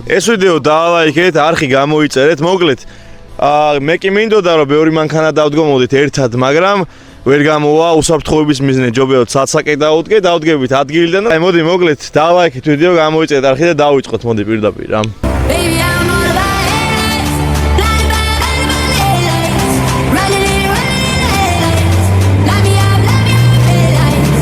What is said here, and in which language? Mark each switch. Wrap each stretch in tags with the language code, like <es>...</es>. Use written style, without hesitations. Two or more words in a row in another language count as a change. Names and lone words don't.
<ka>ეს ვიდეო დაალაიქეთ, არხი გამოიწერეთ, მოკლედ. მე კი მინდოდა რომ ბევრი მანქანა დავდგომოდით ერთად, მაგრამ ვერ გამოვა უსაფრთხოების მიზნით ჯობია ცალსაკე დაუდგებით ადგილიდან და მოდი მოკლედ დალაიქეთ ვიდეო გამოიწეთ არხი და დავიწყოთ მოდი პირდაპირ რა</ka> <en>Baby, I'm all about headlights, blind by headlights, running it, light me up, headlights.</en>